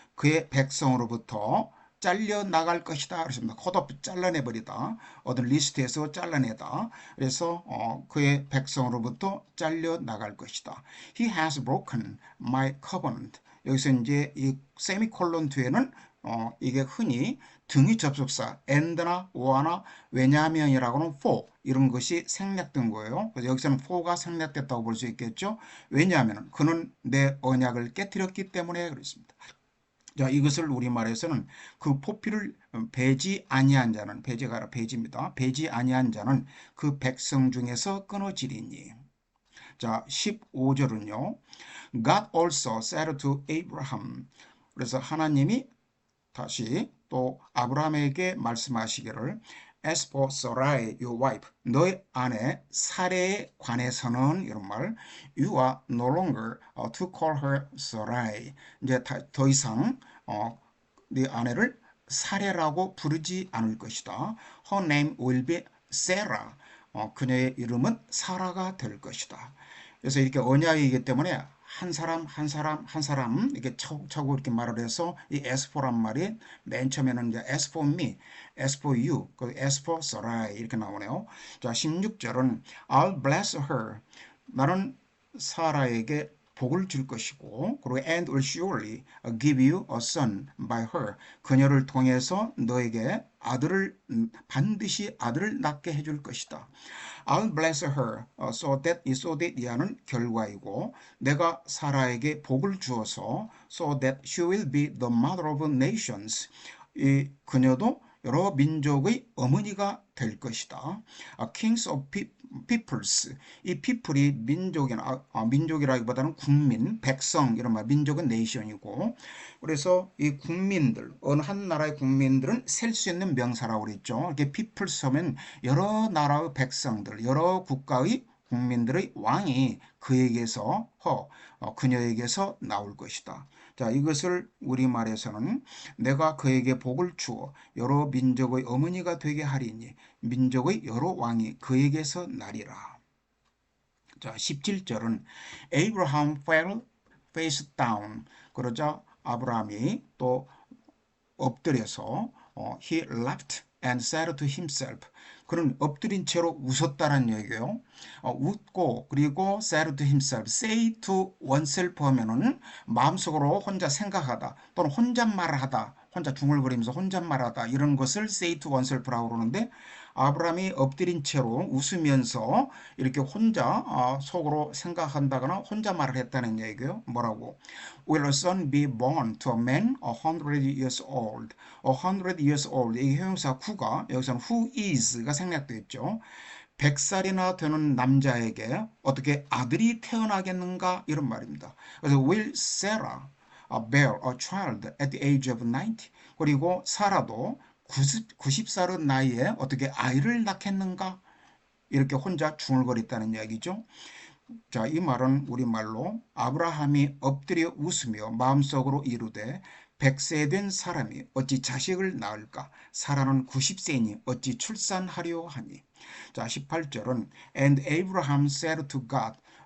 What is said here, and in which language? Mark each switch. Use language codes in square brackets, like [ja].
[ko] 그의 백성으로부터 잘려 나갈 것이다. 그렇습니다. 컷오프 잘라내버리다. 어떤 리스트에서 잘라내다. 그래서 그의 백성으로부터 잘려 나갈 것이다. [en] He has broken my covenant. [ko] 여기서 이제 이 세미콜론 뒤에는 이게 흔히 등위 접속사 and나 or나 왜냐하면이라고는 for 이런 것이 생략된 거예요. 그래서 여기서는 for가 생략됐다고 볼 수 있겠죠. 왜냐하면 그는 내 언약을 깨뜨렸기 때문에 그렇습니다. 자, 이것을 우리말에서는 그 포피를 베지 아니한 자는 배제가 아니라 베지입니다. 베지 아니한 자는 그 백성 중에서 끊어지리니. 자, 15절은요. [en] God also said to Abraham. [ko] 그래서 하나님이 다시 또 아브라함에게 말씀하시기를 [en] As for Sarai, your wife, [ko] 너의 아내 사레에 관해서는 이런 말, [en] you are no longer to call her Sarai. [ko] 이제 더 이상 네 아내를 사레라고 부르지 않을 것이다. [en] Her name will be Sarah. [ko] 그녀의 이름은 사라가 될 것이다. 그래서 이렇게 언약이기 때문에 한 사람 한 사람 한 사람 이렇게 차곡차곡 이렇게 말을 해서 이 as for란 말이 맨 처음에는 이제 [en] as for me, as for you, as for Sarai [ko] 이렇게 나오네요. 자, 16절은 [en] I'll bless her. [ko] 나는 사라에게 복을 줄 것이고 그리고 [en] and will surely give you a son by her. [ko] 그녀를 통해서 너에게 아들을 반드시 아들을 낳게 해줄 것이다. [en] I'll bless her so that [ko] 이하는 결과이고 내가 사라에게 복을 주어서 [en] so that she will be the mother of nations. [ko] 이 그녀도 여러 민족의 어머니가 될 것이다. [en] Kings of peoples. [ko] 이 people이 민족이라기보다는 국민, 백성 이런 말. 민족은 nation이고 그래서 이 국민들 어느 한 나라의 국민들은 셀 수 있는 명사라고 그랬죠. 이렇게 peoples 하면 여러 나라의 백성들, 여러 국가의 국민들의 왕이 그에게서 그녀에게서 나올 것이다. 자, 이것을 우리말에서는 내가 그에게 복을 주어 여러 민족의 어머니가 되게 하리니 민족의 여러 왕이 그에게서 나리라. 자, 17절은 Abraham fell face down. 그러자 아브라함이 또 엎드려서 [en] he laughed and said to himself. [ko] 그는 엎드린 채로 웃었다는 얘기예요. 웃고 그리고 [en] said to himself, say to oneself [ko] 하면은 마음속으로 혼자 생각하다 또는 혼잣말을 하다 혼자 중얼거리면서 혼잣말하다 이런 것을 [en] say to oneself [ko] 라고 그러는데 아브라함이 엎드린 채로 웃으면서 이렇게 혼자 속으로 생각한다거나 혼자 말을 했다는 얘기예요. 뭐라고? [en] Will a son be born to a man 100 years old? 100 years old. [ko] 이 형용사 who가 여기서는 who is가 생략되어 있죠. 100살이나 되는 남자에게 어떻게 아들이 태어나겠는가 이런 말입니다. 그래서 [en] will Sarah bear a child at the age of 90? [ko] 그리고 사라도 90살의 나이에 어떻게 아이를 낳겠는가? 이렇게 혼자 중얼거렸다는 이야기죠. 자, 이 말은 우리말로 아브라함이 엎드려 웃으며 마음속으로 이르되 100세 된 사람이 어찌 자식을 낳을까? 사라는 90세니 어찌 출산하려 하니. 자, 18절은 [en] And Abraham said to God.